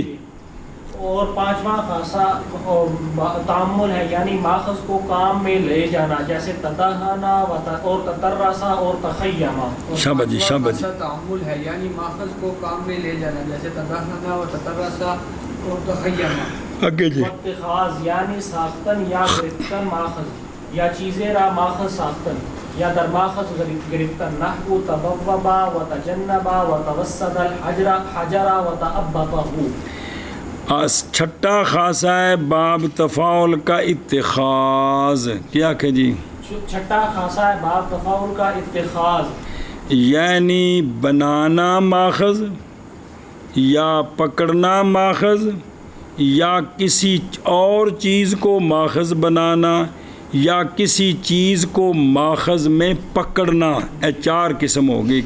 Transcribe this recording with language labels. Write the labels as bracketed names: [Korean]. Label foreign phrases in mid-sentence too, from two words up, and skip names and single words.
[Urdu] اور پانچواں خاصہ تعمل ہے، یعنی ماخذ کو کام میں لے جانا، جیسے تدہنا اور تطرسا اور تخیما۔ شاباش جی شاباش جی۔ تعمل ہے یعنی ماخذ کو کام میں لے جانا، جیسے تدہنا و تطرسا اور تخیما۔ آگے جی۔ [Persian] اتخاذ یعنی ساختن یا گرفتن ماخذ، یا چیزیں را ماخذ ساختن یا در ماخذ گرفتن، [Arabic] نحو تبوبا و تجنبا و توسد الحجر و تعبطہ۔ [Urdu] چھٹا خاصہ ہے باب تفاعل کا اتخاذ، کیا کہ جی؟ چھٹا خاصہ ہے باب تفاعل کا اتخاذ، یعنی بنانا ماخذ یا پکڑنا ماخذ یا کسی اور چیز کو ماخذ بنانا یا کسی چیز کو ماخذ میں پکڑنا، یہ چار قسم ہو گئی۔